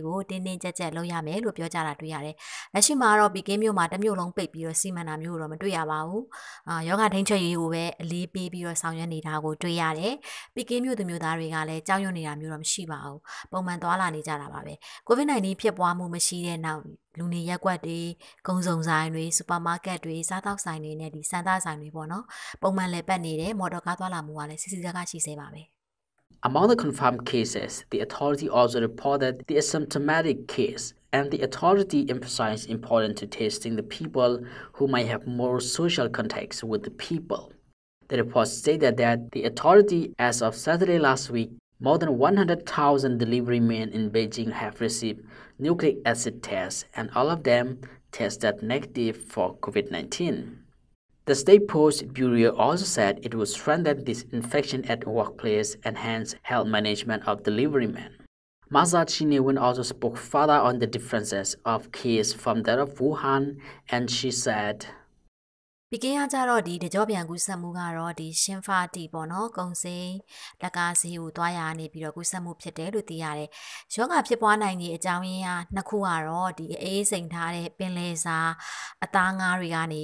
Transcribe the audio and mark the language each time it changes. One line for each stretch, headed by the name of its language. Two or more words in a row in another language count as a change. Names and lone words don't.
Burmese: ကိုတင်းတင်းကြပ်ကြပ်လုပ်ရမယ်လို့ပြောကြတာတွေ့ရတယ်လက်ရှိမှာတော့ပီကင်းမြို့မှာတစ်မြို့လုံးပိတ်ပြီးတော့စီမံတာမျိုးတော့မတွေ့ရပါဘူးယောဂထိန်းချုပ်ရေးကိုပဲအလေးပေးပြီးတော့ဆောင်ရွက်နေတာကိုတွေ့ရတယ်ပီကင်းမြို့သူမျိုးသားတွေကလည်းကြောက်ရွံ့နေတာမျိုးတော့မရှိပါဘူးပုံမှန်သွားလာနေကြတာပါပဲ COVID-19 ဖြစ်ပွားမှုမရှိတဲ့နောက်လူနေရပ်ကွက်တွေကုန်စုံဆိုင်တွေစူပါမားကတ်တွေစားသောက်ဆိုင်တွေနဲ့ဒီစံသားဆိုင်တွေပေါ့နော်ပုံမှန်လည်းပတ်နေတယ်မော်တော်ကားသွားလာမှုကလည်းစီစီကားကားရှိစေပါပဲ
English: Among the confirmed cases, the authority also reported the asymptomatic case, and the authority emphasized importance to testing the people who might have more social contacts with the people. The report stated that the authority, as of Saturday last week, more than 100,000 delivery men in Beijing have received nucleic acid tests, and all of them tested negative for COVID-19. The State Post Bureau also said it would strengthen disinfection at workplace and enhance health management of delivery men. Mazda Chinewin also spoke further on the differences of case from that of Wuhan, and she said,
Burmese: ပီကင်းကကြတော့ဒီတကြောပြန်ကူးစက်မှုကတော့ဒီရှင်းဖာတီပေါ့နော်ကုံစိန်လက်ကားစီကိုတွားရနေပြီးတော့ကူးစက်မှုဖြစ်တယ်လို့သိရတယ်။ယောဂဖြစ်ပွားနိုင်တဲ့အကြောင်းရင်းကနှစ်ခုကတော့ဒီအေးစိန်ထားတဲ့ပင်လယ်စာအသားငါးတွေကနေ